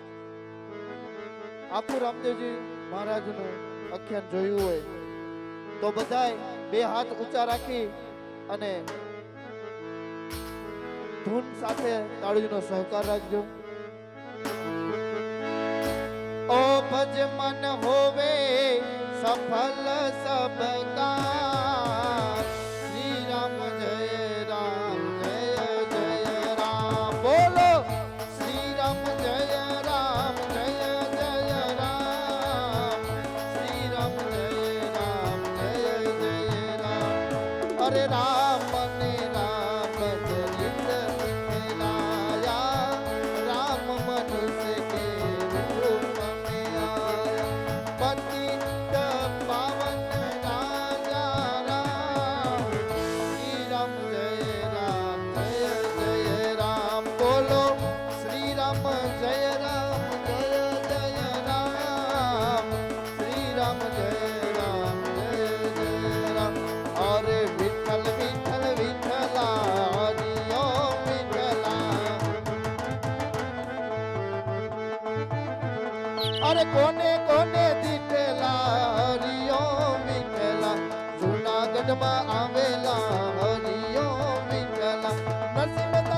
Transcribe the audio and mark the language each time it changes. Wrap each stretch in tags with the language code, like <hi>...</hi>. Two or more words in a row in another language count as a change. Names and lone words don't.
<gu>આખું રામદેવજી મહારાજનું આખ્યાન જોયું હોય તો બધાય બે હાથ ઊંચા રાખી અને ધૂન સાથે તાળીનો સહકાર રાખજો.</gu> <hi>ओ भज मन होवे सफल सब काम श्री राम जय राम बोलो श्री राम जय राम श्री राम जय राम अरे राम ने राम चरित मिलाया राम मनुष्य के रूप में आया पतित पावन राजा राम श्री राम जय राम बोलो श्री राम जय राम श्री राम जय राम अरे विठल विठल विठला हरि ओम विठला अरे कोने कोने दिठला हरि ओम विठला जूनागढ़ में आवेला हरि ओम विठला नरसिंह</hi>